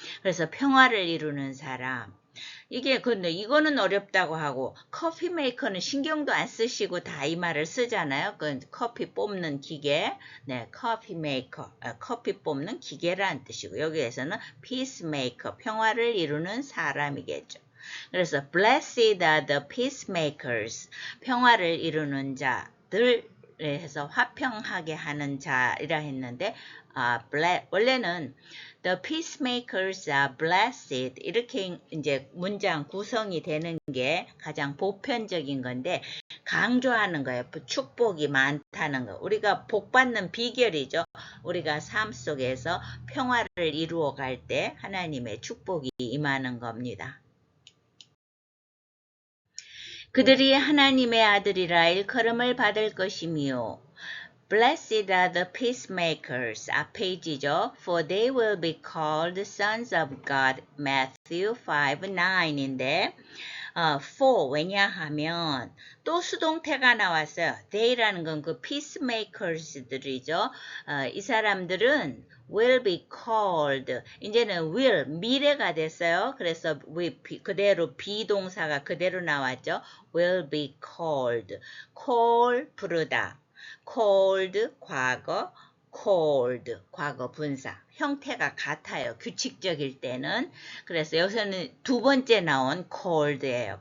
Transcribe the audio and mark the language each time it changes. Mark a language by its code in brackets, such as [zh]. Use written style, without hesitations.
[ko] 그래서 평화를 이루는 사람. 근데 이거는 어렵다고 하고 커피 메이커는 신경도 안 쓰시고 다 이 말을 쓰잖아요. 그 커피 뽑는 기계. 네, 커피 메이커. 커피 뽑는 기계라는 뜻이고 여기에서는 peacemaker, 평화를 이루는 사람이겠죠. 그래서 [en] blessed are the peacemakers. [ko] 평화를 이루는 자들 해서 화평하게 하는 자이라 했는데 원래는 [en] the peacemakers are blessed [ko] 이렇게 이제 문장 구성이 되는 게 가장 보편적인 건데 강조하는 거예요. 축복이 많다는 거. 우리가 복받는 비결이죠. 우리가 삶 속에서 평화를 이루어 갈 때 하나님의 축복이 임하는 겁니다. 그들이 하나님의 아들이라 일컬음을 받을 것이미요. [en] Blessed are the peacemakers. [ko] 앞페이지죠. [en] For they will be called sons of God. [ko] Matthew 5:9인데 for 왜냐하면 또 수동태가 나왔어요. They라는 건 그 peacemakers들이죠. 이 사람들은 will be called. 이제는 will 미래가 됐어요. 그래서 그대로 비동사가 그대로 나왔죠. will be called. call 부르다. called 과거, called 과거 분사. 형태가 같아요. 규칙적일 때는. 그래서 여기서는 두 번째 나온 called예요.